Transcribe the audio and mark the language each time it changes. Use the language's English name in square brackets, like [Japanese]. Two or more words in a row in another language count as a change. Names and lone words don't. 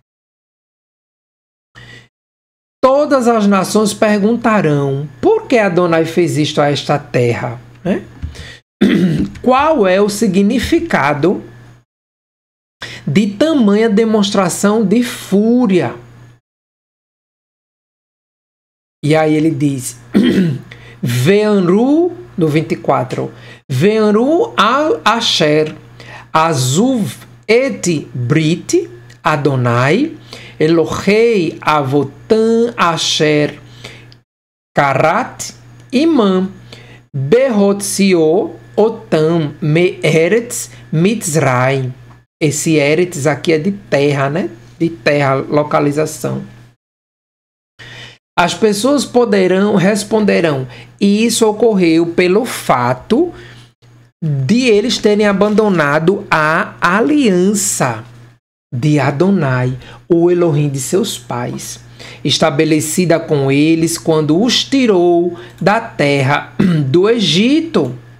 [Portuguese] Todas as nações perguntarão: por que Adonai fez isto a esta terra? Né? Qual é o significado de tamanha demonstração de fúria? E aí ele diz: [Hebrew] ואמרו, no 24, ואמרו על אשר עזבו את ברית אדוני אלהי אבותם אשר כרת עמם בהוציאו אותם מארץ מצרים. [Portuguese] Esse Eretz aqui é de terra, né? De terra, localização. As pessoas responderão, e isso ocorreu pelo fato de eles terem abandonado a aliança de Adonai, o Elohim de seus pais, estabelecida com eles quando os tirou da terra do Egito.